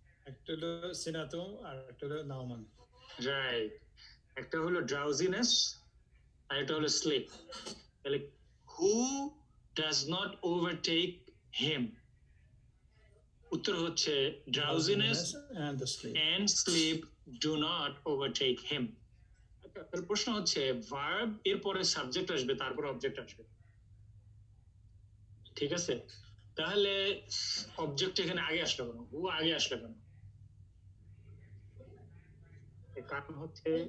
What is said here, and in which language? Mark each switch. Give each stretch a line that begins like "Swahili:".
Bangla: একটা হলো সিনাতু আর একটা হলো নাওমান। রাইট, একটা হলো ড্রাউজিনেস আর একটা হলো স্লিপ। তাহলে
English: who does not overtake him,
Bangla: উত্তর হচ্ছে drowsiness
English: and the sleep. and sleep do not overtake him.
Bangla: আচ্ছা, তাহলে প্রশ্ন হচ্ছে ভার্ব এর পরে সাবজেক্ট আসবে, তারপর অবজেক্ট আসবে, ঠিক আছে? তাহলে অবজেক্ট এখানে আগে আসলো কেন, হু আগে আসলো কেন? এর কারণ হচ্ছে